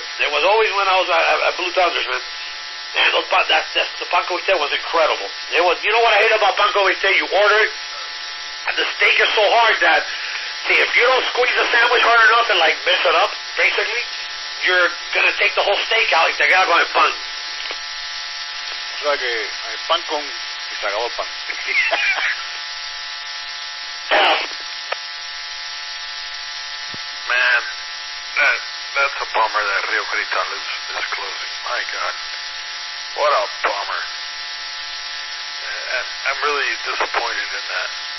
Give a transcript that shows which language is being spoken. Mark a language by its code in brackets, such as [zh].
[en] It was always when I was at Blue Thunders, man. And the panko vite was incredible. It was. You know what I hate about panko vite? You order it, and the steak is so hard that, see, if you don't squeeze the sandwich hard enough and like mess it up, basically, you're gonna take the whole steak out [es] y te queda con el pan. O sea que hay pan con y se acabó el pan. [en] Man, that's a bummer that Rio Cristal is closing. My God. What a bummer. And I'm really disappointed in that.